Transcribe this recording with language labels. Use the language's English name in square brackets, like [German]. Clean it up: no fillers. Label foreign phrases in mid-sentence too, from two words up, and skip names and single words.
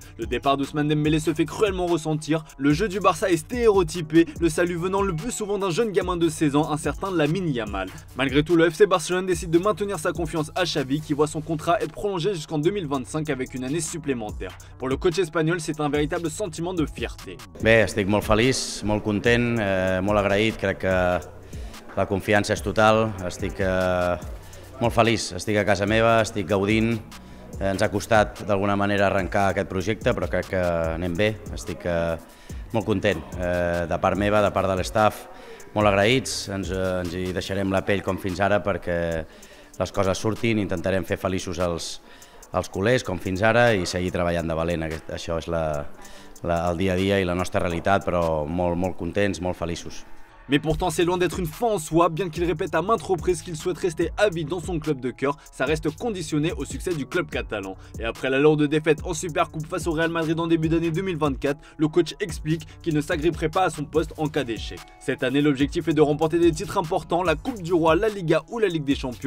[French] Le départ d'Ousmane Dembélé se fait cruellement ressentir. Le jeu du Barça est stéréotypé, le salut venant le plus souvent d'un jeune gamin de 16 ans, un certain Lamine Yamal. Malgré tout, le FC Barcelone décide de maintenir sa confiance à Xavi qui voit son contrat être prolongé jusqu'en 2025 avec une année supplémentaire. Pour le coach espagnol, c'est un véritable sentiment de fierté. [Catalan] Bé, estic molt feliç, molt content, molt agraït, crec que la confiança és total, estic molt feliç, estic a casa meva, estic gaudint. Ens ha costat d'alguna manera arrencar aquest projecte, però crec que anem bé, estic molt content. De part meva, de part de l'estaf, molt agraïts, ens hi deixarem la pell com fins ara perquè les coses surtin, intentarem fer feliços els culers com fins ara i seguir treballant de valent. Això és el dia a dia i la nostra realitat, però molt contents, molt feliços. [French] Mais pourtant c'est loin d'être une fin en soi, bien qu'il répète à maintes reprises qu'il souhaite rester à vie dans son club de cœur, ça reste conditionné au succès du club catalan. Et après la lourde défaite en Supercoupe face au Real Madrid en début d'année 2024, le coach explique qu'il ne s'agripperait pas à son poste en cas d'échec. Cette année, l'objectif est de remporter des titres importants, la Coupe du Roi, la Liga ou la Ligue des Champions.